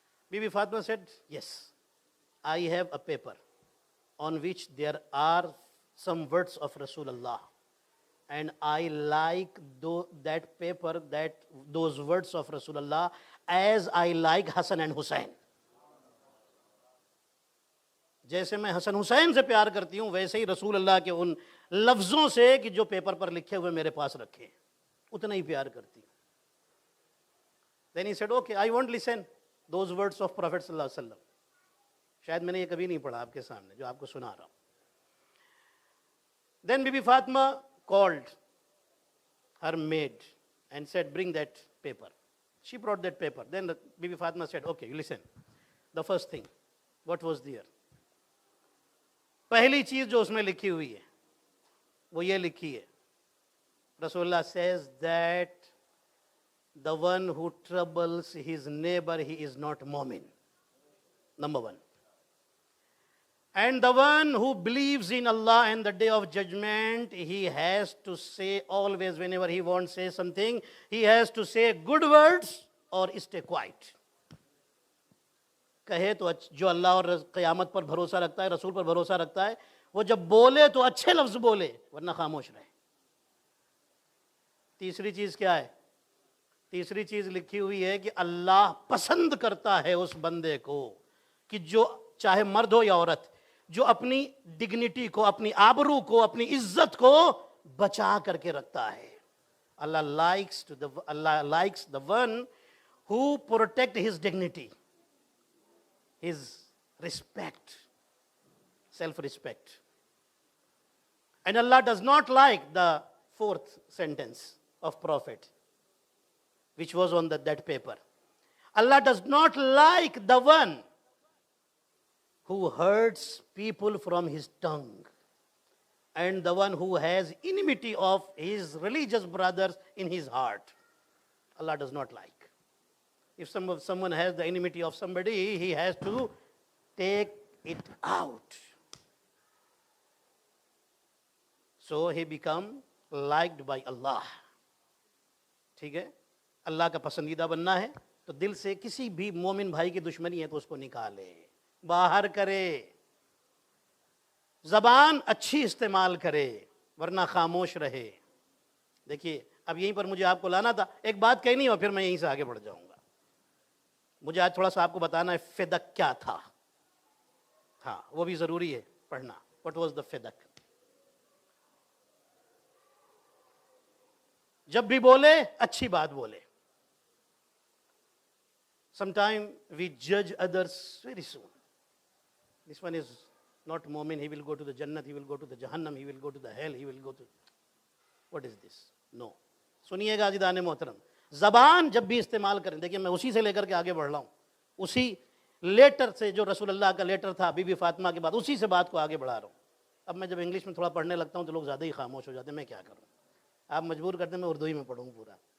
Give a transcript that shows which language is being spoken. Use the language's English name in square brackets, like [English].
[English] Bibi Fatima said, yes, I have a paper on which there are some words of Rasulullah. And I like that paper, those words of Rasulullah, as I like Hassan and Hussein. [Urdu] جیسے میں حسن حسین سے پیار کرتی ہوں ویسے ہی رسول اللہ کے ان لفظوں سے کہ جو پیپر پر لکھے ہوئے میرے پاس رکھے اتنا ہی پیار کرتی ہوں. [English] Then he said, okay, I won't listen those words of Prophet صلی اللہ علیہ وسلم. [Urdu] شاید میں نے یہ کبھی نہیں پڑھا آپ کے سامنے جو آپ کو سنا رہا ہوں. [English] Then Bibi Fatima called her maid and said, bring that paper. She brought that paper. Then Bibi Fatima said, okay, you listen. The first thing, what was there? [Urdu] پہلی چیز جو اس میں لکھی ہوئی ہے وہ یہ لکھی ہے, رسول اللہ [English] says that the one who troubles his neighbor, he is not mu'min. Number one. And the one who believes in Allah and the day of judgment, he has to say always, whenever he wants to say something, he has to say good words or stay quiet. [Urdu] کہے تو جو اللہ اور قیامت پر بھروسہ رکھتا ہے, رسول پر بھروسہ رکھتا ہے, وہ جب بولے تو اچھے لفظ بولے ورنہ خاموش رہے. تیسری چیز کیا ہے؟ تیسری چیز لکھی ہوئی ہے کہ اللہ پسند کرتا ہے اس بندے کو کہ جو چاہے مرد ہو یا عورت, جو اپنی ڈگنیٹی کو, اپنی آبرو کو, اپنی عزت کو بچا کر کے رکھتا ہے. [English] Allah likes the one who protect his dignity, his respect, self-respect. And Allah does not like the fourth sentence of Prophet, which was on that paper. Allah does not like the one who hurts people from his tongue. and the one who has enmity of his religious brothers in his heart. Allah does not like. If someone has the enmity of somebody, he has to take it out. So he become liked by Allah. [Urdu] ٹھیک ہے, اللہ کا پسندیدہ بننا ہے تو دل سے کسی بھی مومن بھائی کی دشمنی ہے تو اس کو نکالے, باہر کرے, زبان اچھی استعمال کرے, ورنہ خاموش رہے. دیکھیے اب یہیں پر مجھے آپ کو لانا تھا, ایک بات کہنی اور پھر میں یہیں سے آگے بڑھ جاؤں گا. مجھے آج تھوڑا سا آپ کو بتانا ہے فدق کیا تھا. ہاں وہ بھی ضروری ہے پڑھنا. [English] What was the Fadak. [Urdu] جب بھی بولے اچھی بات بولے. [English] Sometime we judge others very soon. This one is not Mu'min, he will go to the Jannat, he will go to the Jahannam, he will go to the hell, he will go to... What is this? No. [Urdu] سنیے گا عزیزان محترم, زبان جب بھی استعمال کریں, دیکھیں میں اسی سے لے کر کے آگے بڑھ رہا ہوں, اسی لیٹر سے جو رسول اللہ کا لیٹر تھا بی بی فاطمہ کے بعد, اسی سے بات کو آگے بڑھا رہا ہوں. اب میں جب انگلش میں تھوڑا پڑھنے لگتا ہوں تو لوگ زیادہ ہی خاموش ہو جاتے ہیں, میں کیا کروں, آپ مجبور کرتے ہیں میں اردو ہی میں پڑھوں پورا.